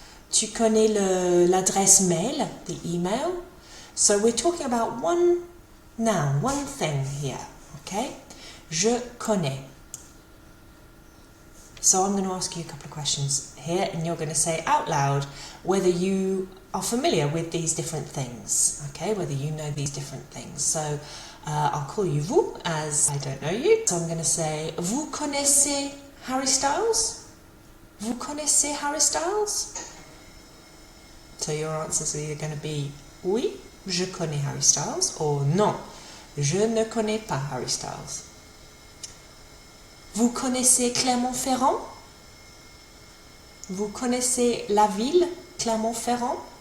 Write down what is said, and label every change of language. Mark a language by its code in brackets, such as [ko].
[fr] Tu connais l'adresse mail? [en] The email? So we're talking about one noun, one thing here, okay? [fr] Je connais. [en] So I'm going to ask you a couple of questions here and you're going to say out loud whether you are familiar with these different things, okay? Whether you know these different things. So I'll call you vous as I don't know you. So I'm going to say, [fr] vous connaissez Harry Styles? Vous connaissez Harry Styles? [en] So your answers are either going to be [fr] oui, je connais Harry Styles, [en] or [fr] non, je ne connais pas Harry Styles. Vous connaissez Clermont-Ferrand? Vous connaissez la ville Clermont-Ferrand?